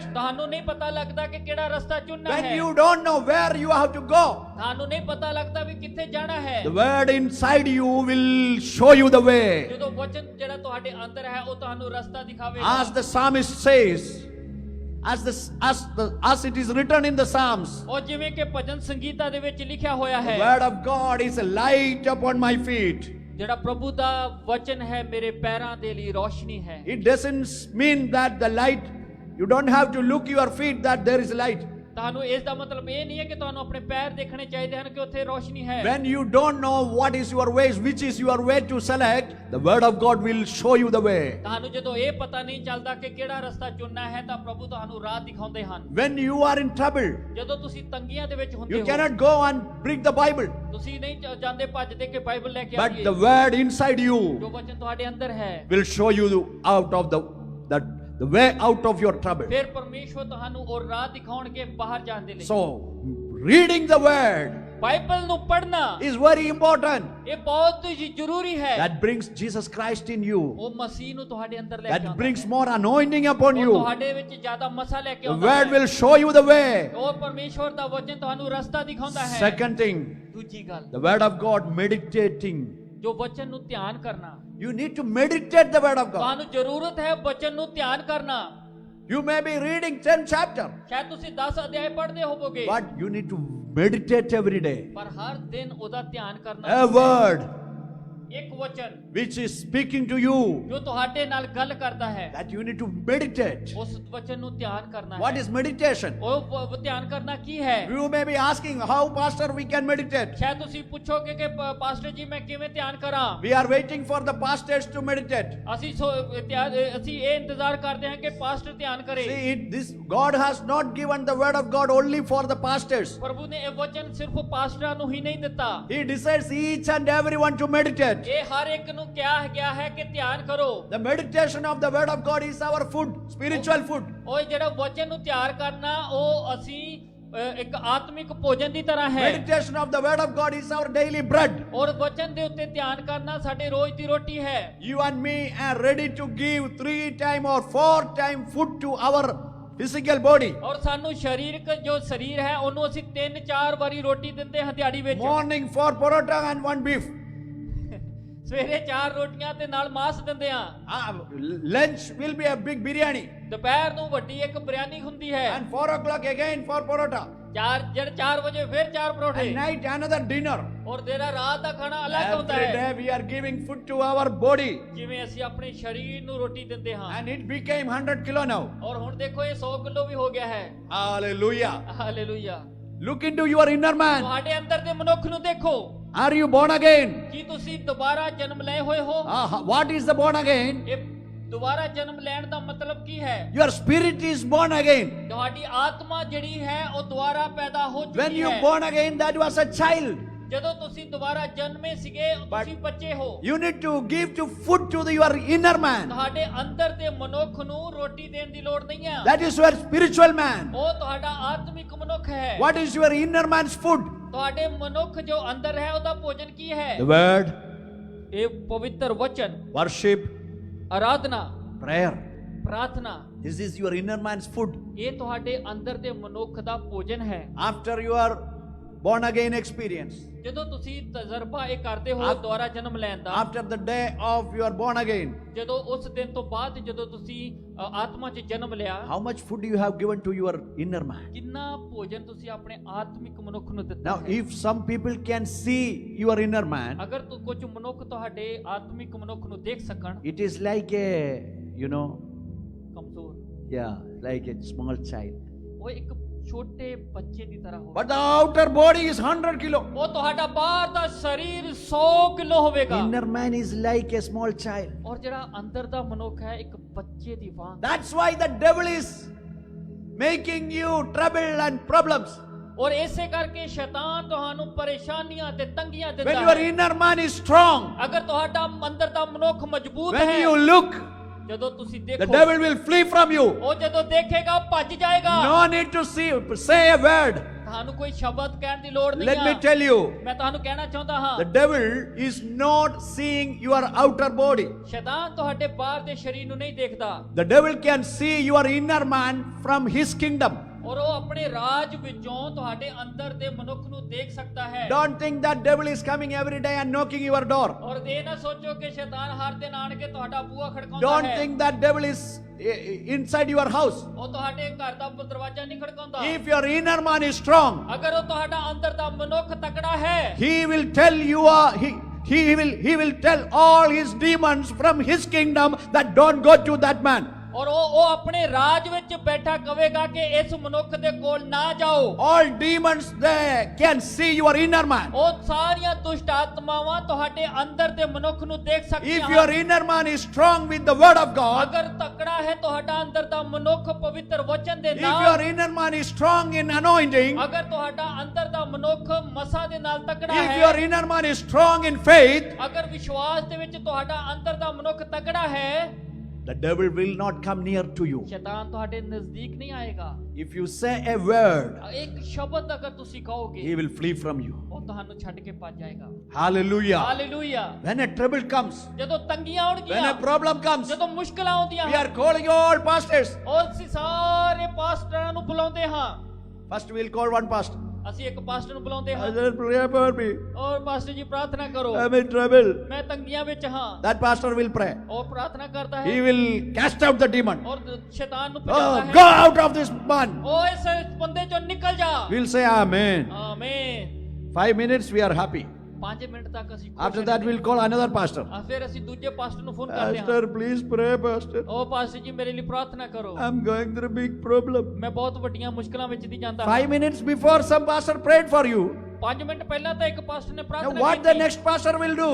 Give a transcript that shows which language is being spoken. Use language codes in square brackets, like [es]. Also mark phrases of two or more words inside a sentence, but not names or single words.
[pa] ਤੁਹਾਨੂੰ ਨਹੀਂ ਪਤਾ ਲੱਗਦਾ ਕਿ ਕਿਹੜਾ ਰਸਤਾ ਚੁਣਨਾ [en] when [pa] ਹੈ, [en] you don't know where you have to go, [pa] ਤੁਹਾਨੂੰ ਨਹੀਂ ਪਤਾ ਲੱਗਦਾ ਵੀ ਕਿੱਥੇ ਜਾਣਾ ਹੈ, [en] the word inside you will show you the way. [pa] ਜਦੋਂ ਵਚਨ ਜਿਹੜਾ ਤੁਹਾਡੇ ਅੰਦਰ ਹੈ ਉਹ ਤੁਹਾਨੂੰ ਰਸਤਾ ਦਿਖਾਵੇਗਾ। [en] As the psalmist says, as it is written in the Psalms, [pa] ਉਹ ਜਿਵੇਂ ਕਿ ਭਜਨ ਸੰਗੀਤਾ ਦੇ ਵਿੱਚ ਲਿਖਿਆ ਹੋਇਆ [en] the [pa] ਹੈ, [en] word of God is a light upon my feet. [pa] ਜਿਹੜਾ ਪ੍ਰਭੂ ਦਾ ਵਚਨ ਹੈ ਮੇਰੇ ਪੈਰਾਂ ਦੇ ਲਈ ਰੋਸ਼ਨੀ ਹੈ। [en] It doesn't mean that the light, you don't have to look your feet that there is light. [pa] ਤੁਹਾਨੂੰ ਇਸ ਦਾ ਮਤਲਬ ਇਹ ਨਹੀਂ ਹੈ ਕਿ ਤੁਹਾਨੂੰ ਆਪਣੇ ਪੈਰ ਦੇਖਣੇ ਚਾਹੀਦੇ ਹਨ ਕਿ ਉੱਥੇ ਰੋਸ਼ਨੀ ਹੈ। [en] When you don't know what is your ways, which is your way to select, the word of God will show you the way. [pa] ਤੁਹਾਨੂੰ ਜਦੋਂ ਇਹ ਪਤਾ ਨਹੀਂ ਚੱਲਦਾ ਕਿ ਕਿਹੜਾ ਰਸਤਾ ਚੁਣਨਾ ਹੈ ਤਾਂ ਪ੍ਰਭੂ ਤੁਹਾਨੂੰ ਰਾਹ ਦਿਖਾਉਂਦੇ ਹਨ। [en] When you are in trouble, [pa] ਜਦੋਂ ਤੁਸੀਂ ਤੰਗੀਆਂ ਦੇ ਵਿੱਚ ਹੁੰਦੇ [en] you [pa] ਹੋ, [en] cannot go and bring the Bible, [pa] ਤੁਸੀਂ ਨਹੀਂ ਜਾਂਦੇ ਭੱਜਦੇ ਕਿ ਬਾਈਬਲ ਲੈ ਕੇ [en] but [pa] ਆਈਏ। [en] the word inside you [pa] ਜੋ ਵਚਨ ਤੁਹਾਡੇ ਅੰਦਰ ਹੈ [en] will show you out of the way out of your trouble. [pa] ਫਿਰ ਪਰਮੇਸ਼ਵਰ ਤੁਹਾਨੂੰ ਉਹ ਰਾਹ ਦਿਖਾਉਣਗੇ ਬਾਹਰ ਜਾਣ ਦੇ ਲਈ। [en] So, reading the word [pa] ਬਾਈਬਲ ਨੂੰ ਪੜ੍ਹਨਾ [en] is very important. [pa] ਇਹ ਬਹੁਤ ਹੀ ਜ਼ਰੂਰੀ ਹੈ। [en] That brings Jesus Christ in you. [pa] ਉਹ ਮਸੀਹ ਨੂੰ ਤੁਹਾਡੇ ਅੰਦਰ ਲੈ ਕੇ [en] That [pa] ਆਉਂਦਾ [en] brings [pa] ਹੈ। [en] more anointing upon [pa] ਉਹ [en] you. [pa] ਤੁਹਾਡੇ ਵਿੱਚ ਜ਼ਿਆਦਾ ਮਸਾ ਲੈ ਕੇ [en] The [pa] ਆਉਂਦਾ [en] word [pa] ਹੈ। [en] will show you the way. [pa] ਉਹ ਪਰਮੇਸ਼ਵਰ ਦਾ ਵਚਨ ਤੁਹਾਨੂੰ ਰਸਤਾ ਦਿਖਾਉਂਦਾ ਹੈ। [en] Second thing, [pa] ਦੂਜੀ ਗੱਲ, [en] the word of God, meditating. [pa] ਜੋ ਵਚਨ ਨੂੰ ਧਿਆਨ ਕਰਨਾ। [en] You need to meditate the word of God. [pa] ਤੁਹਾਨੂੰ ਜ਼ਰੂਰਤ ਹੈ ਵਚਨ ਨੂੰ ਧਿਆਨ ਕਰਨਾ। [en] You may be reading 10 chapters, [pa] ਸ਼ਾਇਦ ਤੁਸੀਂ 10 ਅਧਿਆਇ ਪੜ੍ਹਦੇ ਹੋਵੋਗੇ, [en] but you need to meditate every day. [pa] ਪਰ ਹਰ ਦਿਨ ਉਹਦਾ ਧਿਆਨ ਕਰਨਾ। [en] A word [pa] ਇੱਕ ਵਚਨ [en] which is speaking to you, [pa] ਜੋ ਤੁਹਾਡੇ ਨਾਲ ਗੱਲ ਕਰਦਾ ਹੈ, [en] that you need to meditate. [pa] ਉਸ ਵਚਨ ਨੂੰ ਧਿਆਨ ਕਰਨਾ [en] What [pa] ਹੈ। [en] is meditation? [pa] ਉਹ ਧਿਆਨ ਕਰਨਾ ਕੀ ਹੈ? [en] You may be asking, how, Pastor, we can meditate? [pa] ਸ਼ਾਇਦ ਤੁਸੀਂ ਪੁੱਛੋਗੇ ਕਿ ਪਾਸਟਰ ਜੀ ਮੈਂ ਕਿਵੇਂ ਧਿਆਨ ਕਰਾਂ? [en] We are waiting for the pastors to meditate. [pa] ਅਸੀਂ ਅਸੀਂ ਇਹ ਇੰਤਜ਼ਾਰ ਕਰਦੇ ਹਾਂ ਕਿ ਪਾਸਟਰ ਧਿਆਨ ਕਰੇ। [en] See, this God has not given the word of God only for the pastors. [pa] ਪ੍ਰਭੂ ਨੇ ਇਹ ਵਚਨ ਸਿਰਫ ਪਾਸਟਰਾਂ ਨੂੰ ਹੀ ਨਹੀਂ ਦਿੱਤਾ, [en] He decides each and everyone to meditate. [pa] ਇਹ ਹਰ ਇੱਕ ਨੂੰ ਕਿਹਾ ਗਿਆ ਹੈ ਕਿ ਧਿਆਨ ਕਰੋ। [en] The meditation of the word of God is our food, spiritual food. [pa] ਉਹ ਜਿਹੜਾ ਵਚਨ ਨੂੰ ਤਿਆਰ ਕਰਨਾ ਉਹ ਅਸੀਂ ਇੱਕ ਆਤਮਿਕ ਭੋਜਨ ਦੀ ਤਰ੍ਹਾਂ ਹੈ। [en] Meditation of the word of God is our daily bread. [pa] ਔਰ ਵਚਨ ਦੇ ਉੱਤੇ ਧਿਆਨ ਕਰਨਾ ਸਾਡੇ ਰੋਜ਼ ਦੀ ਰੋਟੀ ਹੈ। [en] You and me are ready to give 3 time or 4 time food to our physical body. [pa] ਔਰ ਸਾਨੂੰ ਸਰੀਰਕ ਜੋ ਸਰੀਰ ਹੈ ਉਹਨੂੰ ਅਸੀਂ 3-4 ਵਾਰੀ ਰੋਟੀ ਦਿੰਦੇ ਹਾਂ ਦਿਹਾੜੀ ਵਿੱਚ। [en] Morning 4 parota and 1 beef. [pa] ਸਵੇਰੇ 4 ਰੋਟੀਆਂ ਤੇ ਨਾਲ ਮਾਸ ਦਿੰਦੇ ਹਾਂ। [en] Lunch will be a big biryani. [pa] ਦੁਪਹਿਰ ਨੂੰ ਵੱਡੀ ਇੱਕ ਬਿਰਿਆਨੀ ਹੁੰਦੀ ਹੈ। [en] And 4 o'clock again 4 parota. [pa] 4 ਵਜੇ ਫਿਰ 4 ਪਰੌਠੇ। [en] And night another dinner. [pa] ਔਰ ਦੇਰਾ ਰਾਤ ਦਾ ਖਾਣਾ ਅਲੱਗ ਹੁੰਦਾ [en] Every [pa] ਹੈ। [en] day we are giving food to our body. [pa] ਜਿਵੇਂ ਅਸੀਂ ਆਪਣੇ ਸਰੀਰ ਨੂੰ ਰੋਟੀ ਦਿੰਦੇ ਹਾਂ। [en] And it became 100 kilo now. [pa] ਔਰ ਹੁਣ ਦੇਖੋ ਇਹ 100 ਕਿਲੋ ਵੀ ਹੋ ਗਿਆ ਹੈ। [en] Hallelujah. [pa] ਹਾਲੇਲੂਇਆ। [en] Look into your inner man. [pa] ਤੁਹਾਡੇ ਅੰਦਰ ਦੇ ਮਨੁੱਖ ਨੂੰ ਦੇਖੋ। [en] Are you born again? [pa] ਕੀ ਤੁਸੀਂ ਦੁਬਾਰਾ ਜਨਮ ਲਏ ਹੋਏ ਹੋ? [en] What is the born again? [pa] ਇਹ ਦੁਬਾਰਾ ਜਨਮ ਲੈਣ ਦਾ ਮਤਲਬ ਕੀ ਹੈ? [en] Your spirit is born again. [pa] ਤੁਹਾਡੀ ਆਤਮਾ ਜਿਹੜੀ ਹੈ ਉਹ ਦੁਬਾਰਾ ਪੈਦਾ ਹੋ [en] When [pa] ਚੁੱਕੀ [en] you [pa] ਹੈ। [en] born again, that was a child. [pa] ਜਦੋਂ ਤੁਸੀਂ ਦੁਬਾਰਾ ਜਨਮੇ ਸੀਗੇ ਤੁਸੀਂ ਬੱਚੇ ਹੋ। [en] You need to give to food to your inner man. [pa] ਤੁਹਾਡੇ ਅੰਦਰ ਦੇ ਮਨੁੱਖ ਨੂੰ ਰੋਟੀ ਦੇਣ ਦੀ ਲੋੜ ਨਹੀਂ ਹੈ। [en] That is your spiritual man. [pa] ਉਹ ਤੁਹਾਡਾ ਆਤਮਿਕ ਮਨੁੱਖ ਹੈ। [en] What is your inner man's food? [pa] ਤੁਹਾਡੇ ਮਨੁੱਖ ਜੋ ਅੰਦਰ ਹੈ ਉਹਦਾ ਭੋਜਨ ਕੀ ਹੈ? [en] The word, [pa] ਇਹ ਪਵਿੱਤਰ ਵਚਨ, [en] worship, [pa] ਆਰਾਧਨਾ, [en] prayer. [pa] ਪ੍ਰਾਰਥਨਾ, [en] This is your inner man's food. [pa] ਇਹ ਤੁਹਾਡੇ ਅੰਦਰ ਦੇ ਮਨੁੱਖ ਦਾ ਭੋਜਨ ਹੈ। [en] After your born again experience, [pa] ਜਦੋਂ ਤੁਸੀਂ ਤਜਰਬਾ ਇਹ ਕਰਦੇ ਹੋ ਦੁਆਰਾ ਜਨਮ ਲੈਣ ਦਾ, [en] after the day of you are born again, [pa] ਜਦੋਂ ਉਸ ਦਿਨ ਤੋਂ ਬਾਅਦ ਜਦੋਂ ਤੁਸੀਂ ਆਤਮਾ 'ਚ ਜਨਮ ਲਿਆ, [en] how much food you have given to your inner man? [pa] ਕਿੰਨਾ ਭੋਜਨ ਤੁਸੀਂ ਆਪਣੇ ਆਤਮਿਕ ਮਨੁੱਖ ਨੂੰ ਦਿੱਤਾ [en] Now, [pa] ਹੈ। [en] if some people can see your inner man, [pa] ਅਗਰ ਕੁਝ ਮਨੁੱਖ ਤੁਹਾਡੇ ਆਤਮਿਕ ਮਨੁੱਖ ਨੂੰ ਦੇਖ ਸਕਣ, [en] it is like a, you know, [pa] ਕਮਜ਼ੋਰ, [en] yeah, like a small child. [pa] ਉਹ ਇੱਕ ਛੋਟੇ ਬੱਚੇ ਦੀ ਤਰ੍ਹਾਂ ਹੋਵੇ, [en] But the outer body is 100 kilo. [pa] ਉਹ ਤੁਹਾਡਾ ਬਾਹਰ ਦਾ ਸਰੀਰ 100 ਕਿਲੋ ਹੋਵੇਗਾ, [en] Inner man is like a small child. [pa] ਔਰ ਜਿਹੜਾ ਅੰਦਰ ਦਾ ਮਨੁੱਖ ਹੈ ਇੱਕ ਬੱਚੇ ਦੀ ਵਾਂਗ। [en] That's why the devil is making you trouble and problems. [pa] ਔਰ ਇਸੇ ਕਰਕੇ ਸ਼ੈਤਾਨ ਤੁਹਾਨੂੰ ਪਰੇਸ਼ਾਨੀਆਂ ਤੇ ਤੰਗੀਆਂ [en] When [pa] ਦਿੰਦਾ [en] your [pa] ਹੈ। [en] inner man is strong, [pa] ਅਗਰ ਤੁਹਾਡਾ ਅੰਦਰ ਦਾ ਮਨੁੱਖ ਮਜ਼ਬੂਤ [en] when [pa] ਹੈ, [en] you look, [pa] ਜਦੋਂ ਤੁਸੀਂ [en] the [pa] ਦੇਖੋ, [en] devil will flee from you. [pa] ਉਹ ਜਦੋਂ ਦੇਖੇਗਾ ਉਹ ਭੱਜ ਜਾਏਗਾ। [en] No need to say a word. [pa] ਤੁਹਾਨੂੰ ਕੋਈ ਸ਼ਬਦ ਕਹਿਣ ਦੀ ਲੋੜ ਨਹੀਂ [en] Let me [pa] ਹੈ। [en] tell you, [pa] ਮੈਂ ਤੁਹਾਨੂੰ ਕਹਿਣਾ ਚਾਹੁੰਦਾ ਹਾਂ, [en] the devil is not seeing your outer body. [pa] ਸ਼ੈਤਾਨ ਤੁਹਾਡੇ ਬਾਹਰ ਦੇ ਸਰੀਰ ਨੂੰ ਨਹੀਂ ਦੇਖਦਾ, [en] The devil can see your inner man from his kingdom. [pa] ਔਰ ਉਹ ਆਪਣੇ ਰਾਜ ਵਿੱਚੋਂ ਤੁਹਾਡੇ ਅੰਦਰ ਦੇ ਮਨੁੱਖ ਨੂੰ ਦੇਖ ਸਕਦਾ ਹੈ। [en] Don't think that devil is coming every day and knocking your door. [pa] ਔਰ ਇਹ ਨਾ ਸੋਚੋ ਕਿ ਸ਼ੈਤਾਨ ਹਰ ਦਿਨ ਆਣ ਕੇ ਤੁਹਾਡਾ ਬੂਹਾ ਖੜਕਾਉਂਦਾ [en] Don't [pa] ਹੈ। [en] think that devil is inside your house. [pa] ਉਹ ਤੁਹਾਡੇ ਘਰ ਦਾ ਦਰਵਾਜ਼ਾ ਨਹੀਂ ਖੜਕਾਉਂਦਾ। [en] If your inner man is strong, [pa] ਅਗਰ ਉਹ ਤੁਹਾਡਾ ਅੰਦਰ ਦਾ ਮਨੁੱਖ ਤਕੜਾ ਹੈ, [en] he will tell you he will tell all his demons from his kingdom that don't go to that man. [pa] ਔਰ ਉਹ ਆਪਣੇ ਰਾਜ ਵਿੱਚ ਬੈਠਾ ਕਹੇਗਾ ਕਿ ਇਸ ਮਨੁੱਖ ਦੇ ਕੋਲ ਨਾ ਜਾਓ। [en] All demons they can see your inner man. [pa] ਉਹ ਸਾਰੀਆਂ ਦੁਸ਼ਟ ਆਤਮਾਵਾਂ ਤੁਹਾਡੇ ਅੰਦਰ ਦੇ ਮਨੁੱਖ ਨੂੰ ਦੇਖ ਸਕਦੀਆਂ [en] If your [pa] ਹਨ। [en] inner man is strong with the word of God, [pa] ਅਗਰ ਤਕੜਾ ਹੈ ਤੁਹਾਡਾ ਅੰਦਰ ਦਾ ਮਨੁੱਖ ਪਵਿੱਤਰ ਵਚਨ ਦੇ [en] if [pa] ਨਾਲ, [en] your inner man is strong in anointing, [pa] ਅਗਰ ਤੁਹਾਡਾ ਅੰਦਰ ਦਾ ਮਨੁੱਖ ਮਸਾ ਦੇ ਨਾਲ ਤਕੜਾ [en] if your [pa] ਹੈ, [en] inner man is strong in faith, [pa] ਅਗਰ ਵਿਸ਼ਵਾਸ ਦੇ ਵਿੱਚ ਤੁਹਾਡਾ ਅੰਦਰ ਦਾ ਮਨੁੱਖ ਤਕੜਾ ਹੈ, [en] the devil will not come near to you. [pa] ਸ਼ੈਤਾਨ ਤੁਹਾਡੇ ਨਜ਼ਦੀਕ ਨਹੀਂ ਆਏਗਾ। [en] If you say a word, [pa] ਇੱਕ ਸ਼ਬਦ ਅਗਰ ਤੁਸੀਂ [en] he [pa] ਕਹੋਗੇ, [en] will flee from you. [pa] ਉਹ ਤੁਹਾਨੂੰ ਛੱਡ ਕੇ ਭੱਜ ਜਾਏਗਾ। [en] Hallelujah. [pa] ਹਾਲੇਲੂਇਆ। [en] When a trouble comes, [pa] ਜਦੋਂ ਤੰਗੀਆਂ [en] when a [pa] ਆਉਣਗੀਆਂ, [en] problem comes, [pa] ਜਦੋਂ ਮੁਸ਼ਕਲਾਂ ਆਉਂਦੀਆਂ [en] we are [pa] ਹਨ, [en] calling all pastors. [pa] ਔਰ ਅਸੀਂ ਸਾਰੇ ਪਾਸਟਰਾਂ ਨੂੰ ਬੁਲਾਉਂਦੇ ਹਾਂ। [en] First we'll call one pastor. [pa] ਅਸੀਂ ਇੱਕ ਪਾਸਟਰ ਨੂੰ ਬੁਲਾਉਂਦੇ ਹਾਂ, [en] Pastor, pray for me. [pa] ਔਰ ਪਾਸਟਰ ਜੀ ਪ੍ਰਾਰਥਨਾ ਕਰੋ, [en] I'm in trouble. [pa] ਮੈਂ ਤੰਗੀਆਂ ਵਿੱਚ ਹਾਂ। [en] That pastor will pray. [pa] ਉਹ ਪ੍ਰਾਰਥਨਾ ਕਰਦਾ [en] He [pa] ਹੈ [en] will cast out the demon. [pa] ਔਰ ਸ਼ੈਤਾਨ ਨੂੰ [en] Oh, [pa] ਭਜਾਉਂਦਾ [en] go [pa] ਹੈ। [en] out of this man. [pa] ਉਹ ਇਸ ਬੰਦੇ ਚੋਂ ਨਿਕਲ ਜਾ। [en] We'll say amen. [pa] ਆਮੀਨ। [en] 5 minutes we are happy. [pa] 5 ਮਿੰਟ ਤੱਕ ਅਸੀਂ [en] After that we'll call another pastor. [pa] ਫਿਰ ਅਸੀਂ ਦੂਜੇ ਪਾਸਟਰ ਨੂੰ ਫੋਨ ਕਰਦੇ ਹਾਂ। [en] Pastor, please pray, pastor. [pa] ਉਹ ਪਾਸਟਰ ਜੀ ਮੇਰੇ ਲਈ ਪ੍ਰਾਰਥਨਾ ਕਰੋ, [en] I'm going through a big problem. [pa] ਮੈਂ ਬਹੁਤ ਵੱਡੀਆਂ ਮੁਸ਼ਕਲਾਂ ਵਿੱਚ ਦੀ ਜਾਂਦਾ [en] 5 minutes before some pastor prayed for you. [pa] 5 ਮਿੰਟ ਪਹਿਲਾਂ ਤਾਂ ਇੱਕ ਪਾਸਟਰ ਨੇ [en] Now [pa] ਪ੍ਰਾਰਥਨਾ [en] what the [pa] ਕੀਤੀ। [en] next pastor will do?